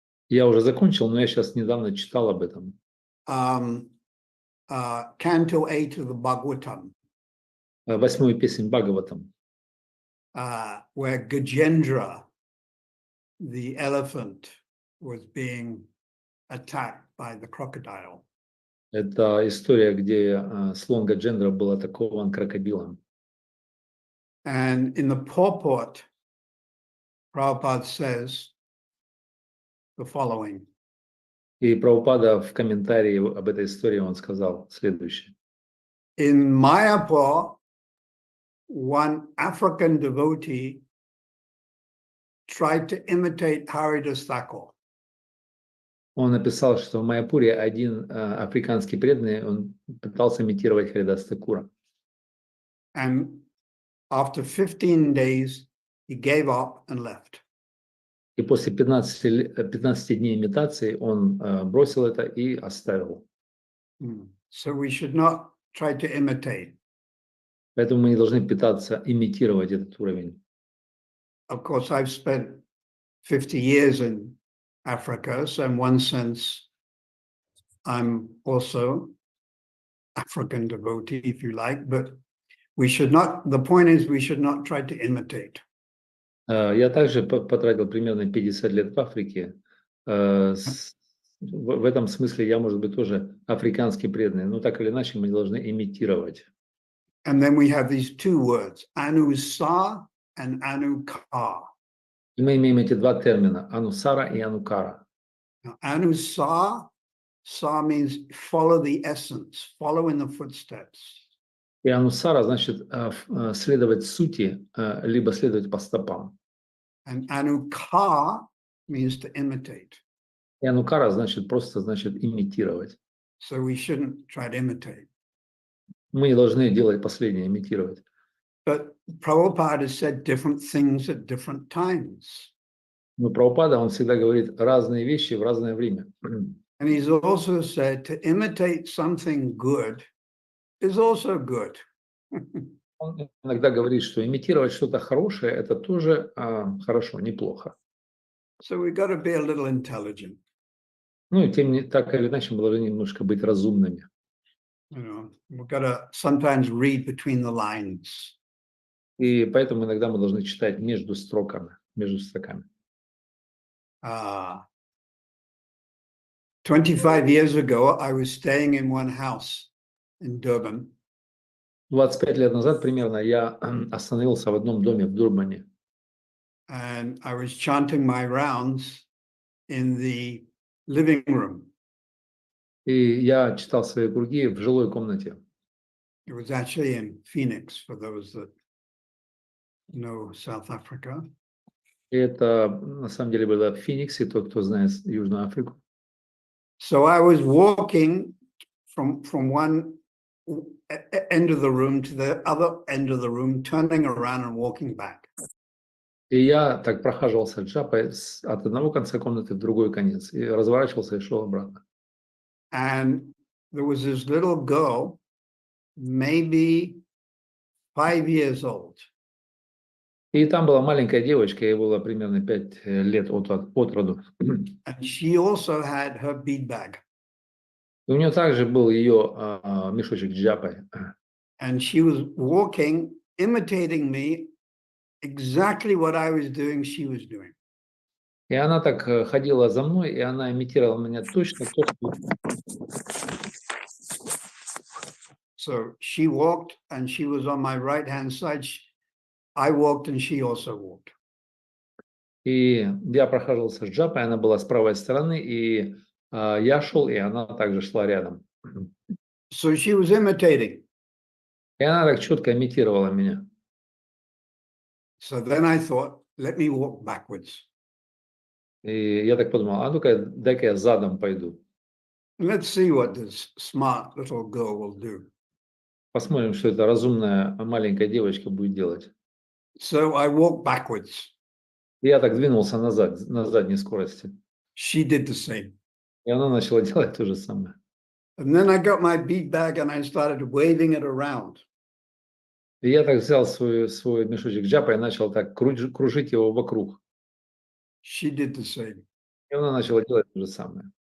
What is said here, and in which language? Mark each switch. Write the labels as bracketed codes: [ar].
[ru] Я уже закончил, но я сейчас недавно читал об этом. [en] Canto 8 of the Bhagavatam, [ru] 8-ю песнь Бхагаватам, [en] where Gajendra, the elephant, was being attacked by the crocodile. [ru] это история, где слон Гаджендра был атакован крокодилом. [en] And in the purport, Prabhupada says the following. [ru] И Прабхупада в комментарии об этой истории он сказал следующее. [en] In Mayapur, one African devotee tried to imitate Haridas Thakur. [ru] Он написал, что в Майяпуре один африканский преданный, он пытался имитировать Харидас Такура. [en] And after 15 days, he gave up and left. [ru] И после 15 дней имитации он бросил это и оставил. [en] So we should not try to imitate. [ru] Поэтому мы не должны пытаться имитировать этот уровень. [en] Of course, I've spent 50 years in Africa, so in one sense, I'm also African devotee, if you like, but we should not, the point is we should not try to imitate. [ru] Я также потратил примерно 50 лет в Африке. В этом смысле я, может быть, тоже африканский преданный, но так или иначе мы не должны имитировать. [en] And then we have these two words, Anusa and Anukar. [ru] И мы имеем эти два термина, анусара и анукара. [en] Now, Anusa, sa means follow the essence, follow in the footsteps. [ru] И анусара значит следовать сути, либо следовать по стопам. [en] And Anukar means to imitate. [ru] И анукара значит просто имитировать. [en] So we shouldn't try to imitate. [ru] Мы не должны делать последнее, имитировать. [en] But Prabhupada has said different things at different times. [ru] Но Прабхупада, он всегда говорит разные вещи в разное время. [en] And he's also said to imitate something good is also good. [ru] Он иногда говорит, что имитировать что-то хорошее, это тоже хорошо, неплохо. [en] So we've got to be a little intelligent. [ru] Ну и так или иначе мы должны немножко быть разумными. [en] You know, we've got to sometimes read between the lines. [ru] И поэтому иногда мы должны читать между строками, между строками. [en] 25 years ago, I was staying in one house in Durban. [ru] 25 лет назад примерно я остановился в одном доме в Дурбане. [en] And I was chanting my rounds in the living room. [ru] И я читал свои круги в жилой комнате. [en] It was actually in Phoenix, for those that know South Africa. [ru] И это на самом деле было в Фениксе, тот, кто знает Южную Африку. [en] So I was walking from one end of the room to the other end of the room, turning around and walking back. [ru] И я так прохаживался джапой от одного конца комнаты в другой конец. И разворачивался и шел обратно. [en] And there was this little girl, maybe 5 years old. [ru] И там была маленькая девочка, ей было примерно 5 лет от роду. [en] And she also had her bead bag. [ru] И у нее также был ее мешочек с джапой. [en] And she was walking, imitating me, exactly what I was doing, she was doing. [ru] И она так ходила за мной, и она имитировала меня точно то, что... [en] So she walked and she was on my right-hand side. I walked and she also walked. [ru] И я прохаживался с джапой, она была с правой стороны, и я шел, и она также шла рядом. [en] So she was imitating. [ru] И она так четко имитировала меня. [en] So then I thought, let me walk backwards. [ru] И я так подумал, а ну-ка, дай-ка я задом пойду. [en] Let's see what this smart little girl will do. [ru] Посмотрим, что эта разумная маленькая девочка будет делать. [en] So I walked backwards. [ru] И я так двинулся назад, на задней скорости. [en] She did the same. [ru] И она начала делать то же самое. [en] And then I got my bead bag and I started waving it around. [ru] И я так взял свой мешочек джапа и начал так кружить его вокруг. [en] She did the same. [ru] И И она начала делать то же самое.